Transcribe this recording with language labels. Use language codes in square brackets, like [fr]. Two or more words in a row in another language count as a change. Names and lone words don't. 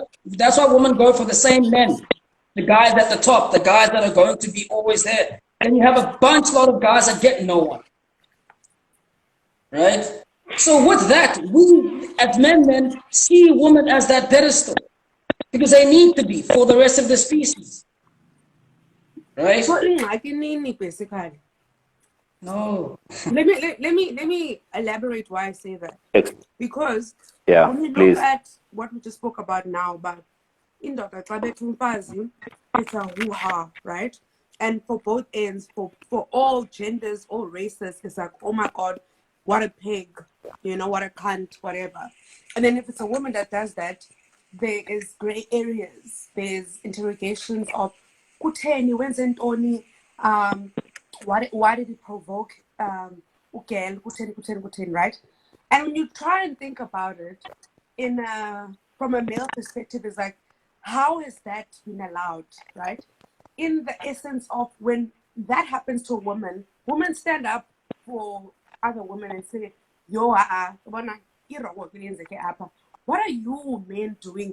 [en] That's why women go for the same men, the guys at the top, the guys that are going to be always there. And you have a lot of guys that get no one, right? So with that, we as men then see women as that pedestal because they need to be for the rest of the species, right? So [xh] ingxaki nini [en] basically. No. Let me elaborate why I say that. Because Yeah, when you please. look at what we just spoke about now, about [xh] indoda xa betha umfazi, [en] it's a hoo-ha, right? And for both ends, for all genders, all races, it's like, oh my God, what a pig, you know, what a cunt, whatever. And then if it's a woman that does that, there is gray areas. There's interrogations of [xh] kutheni wenze ntoni, [en] why did it provoke ugel, kutheni, right? And when you try and think about it from a male perspective, it's like, how has that been allowed, right? In the essence of when that happens to a woman, women stand up for other women and say, yo, what are you men doing?